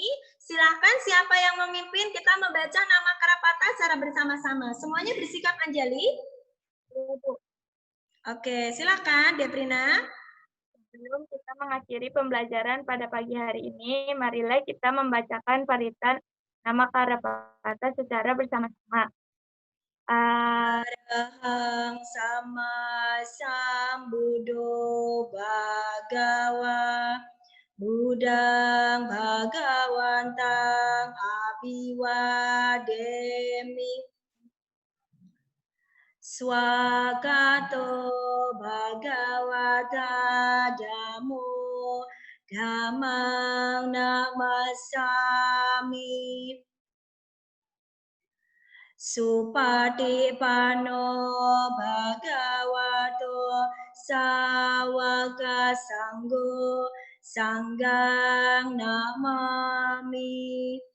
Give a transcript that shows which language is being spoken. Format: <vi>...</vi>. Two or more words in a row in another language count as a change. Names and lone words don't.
<id>Silahkan siapa yang memimpin kita membaca nama Karapata secara bersama-sama. Semuanya bersikap Anjali. Oke, silakan Deprina. Sebelum kita mengakhiri pembelajaran pada pagi hari ini, marilah kita membacakan paritan nama Karapata secara bersama-sama.</id> <pi>Arahang sama sambuddho bhagawa buddhang bhagawantang abhiwademi swagato bhagavata dhammo dhammang namasami Supatipanno bhagavato sawaka sanggo sanggang namami.</pi>